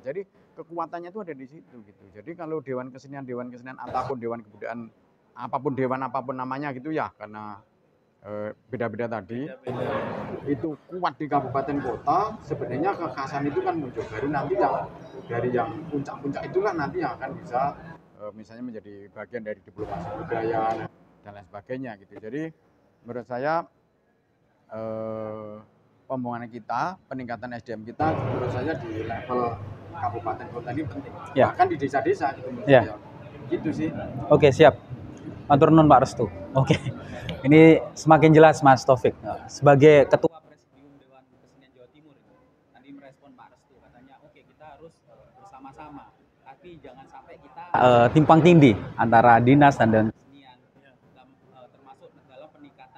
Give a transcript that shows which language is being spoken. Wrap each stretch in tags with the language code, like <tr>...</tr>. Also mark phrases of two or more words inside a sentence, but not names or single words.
<id>Jadi kekuatannya itu ada di situ gitu. Jadi kalau dewan kesenian ataupun dewan kebudayaan dewan apapun namanya gitu ya, karena beda-beda tadi itu kuat di kabupaten kota, sebenarnya kekhasan itu kan muncul baru nanti yang dari yang puncak-puncak itulah nanti yang akan bisa misalnya menjadi bagian dari diplomasi budaya dan lain sebagainya gitu. Jadi menurut saya pembangunan kita, peningkatan SDM kita menurut saya di level kabupaten kota ini penting. Ya. Bahkan di desa-desa gitu menurut ya. saya. Gitu sih. Oke, siap.</id> <jv>Matur nuwun</jv> <id>Pak Restu. Oke. Ini semakin jelas Mas Taufik. Sebagai Ketua Presidium Dewan Kesenian Jawa Timur tadi merespon Pak Restu, katanya oke kita harus bersama-sama, tapi jangan sampai kita timpang tindih antara dinas dan kesenian termasuk dalam peningkatan</id>